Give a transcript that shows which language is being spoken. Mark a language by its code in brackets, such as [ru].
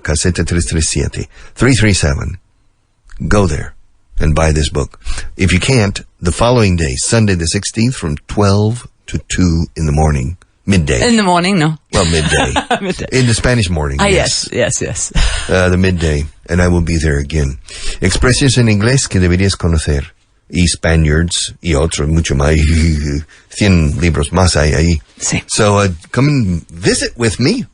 [en] Caseta 337. 337. Go there and buy this book. If you can't, the following day, Sunday the 16th, from 12 to 2 in the morning. Midday. In the morning, no. Well, midday. Midday. In the Spanish morning. Yes. The midday. And I will be there again. [es] Expresiones en inglés que deberías conocer. Y Spaniards, y otros, mucho más. 100 libros más hay ahí. Sí. [en] So, come and visit with me.